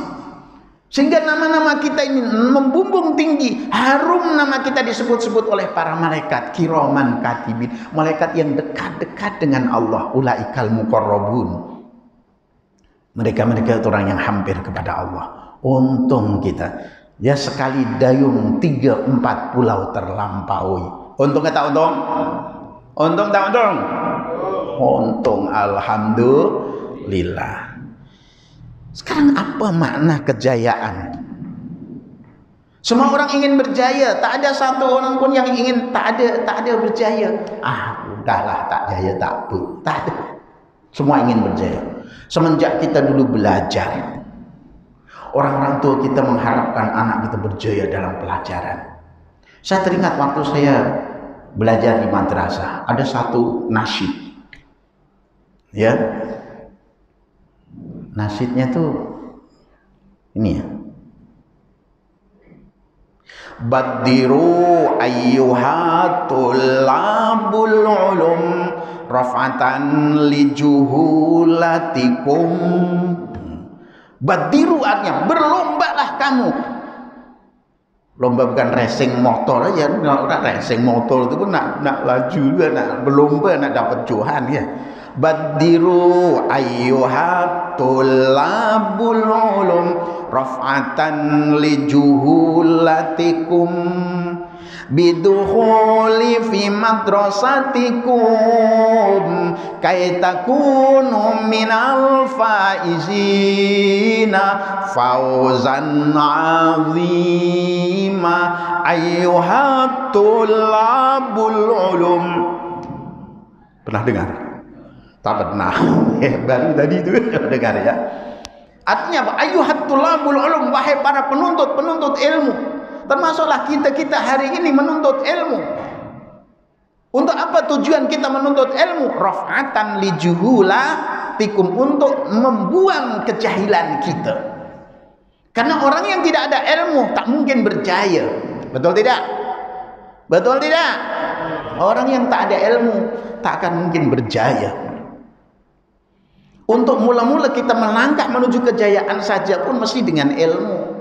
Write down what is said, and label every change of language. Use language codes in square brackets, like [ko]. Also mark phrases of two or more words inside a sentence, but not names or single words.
[ms] Sehingga nama-nama kita ini membumbung tinggi, harum nama kita disebut-sebut oleh para malaikat [ar] كراما كاتبين, [ms] malaikat yang dekat-dekat dengan Allah, [ar] أولئك المقربون. [ms] Mereka itu orang yang hampir kepada Allah. Untung kita, ya sekali dayung 3-4 pulau terlampaui. Untung tak untung? Untung tak untung? Untung, alhamdulillah. Sekarang apa makna kejayaan? Semua orang ingin berjaya, tak ada satu orang pun yang ingin tak ada berjaya. Udahlah tak jaya tak ada. Semua ingin berjaya. Semenjak kita dulu belajar, orang-orang tua kita mengharapkan anak kita berjaya dalam pelajaran. Saya teringat waktu saya belajar di madrasah, ada satu nasyid. Ya. Nasyidnya tuh ini ya. [ar] بادروا أيها طلاب العلوم رفعة لجهالتكم. [ms] Baddiru artinya berlombalah kamu. Lomba bukan racing motor aja. Orang racing motor itu pun nak laju juga, nak berlomba, nak dapat johan ya. [ar] بادروا أيها طلاب العلوم رفعة لجهالتكم بدخول في مدرستكم كي تكونوا من الفائزين فوزا عظيما أيها طلاب العلوم. [ms] Pernah dengar? Tak pernah. Baru tadi itu dengar ya. Artinya apa? [ar] أيها طلاب العلوم, [ms] wahai para penuntut ilmu. Termasuklah kita hari ini menuntut ilmu. Untuk apa tujuan kita menuntut ilmu? [ar] رفعة لجهالتكم, [ms] untuk membuang kejahilan kita. Karena orang yang tidak ada ilmu tak mungkin berjaya. Betul tidak? Betul tidak? Orang yang tak ada ilmu tak akan mungkin berjaya. Untuk mula-mula kita melangkah menuju kejayaan saja pun mesti dengan ilmu.